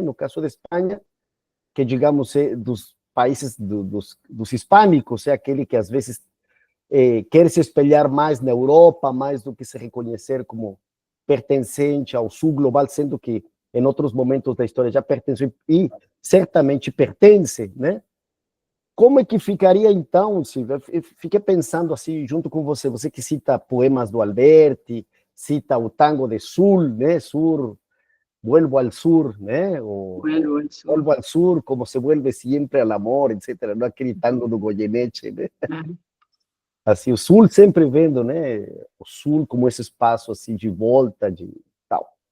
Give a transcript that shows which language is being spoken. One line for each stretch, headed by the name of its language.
Portuguese: No caso da Espanha, que, digamos, dos países dos hispânicos, é aquele que às vezes quer se espelhar mais na Europa, mais do que se reconhecer como pertencente ao sul global, sendo que em outros momentos da história já pertenceu e certamente pertence, né? Como é que ficaria então, Silvia? Eu fiquei pensando assim, junto com você, você que cita poemas do Alberti, cita o Tango de Sul, né?
Spanish: Sur, vuelvo al sur,
Portuguese: né?
Spanish: Vuelvo al sur. Vuelvo al sur, como se vuelve
Portuguese: sempre
Spanish: al amor, etc.
Portuguese: Não aquele tango do Goyeneche, né? Claro. Assim, o sul sempre vendo, né? O sul como esse espaço assim de volta, de tal.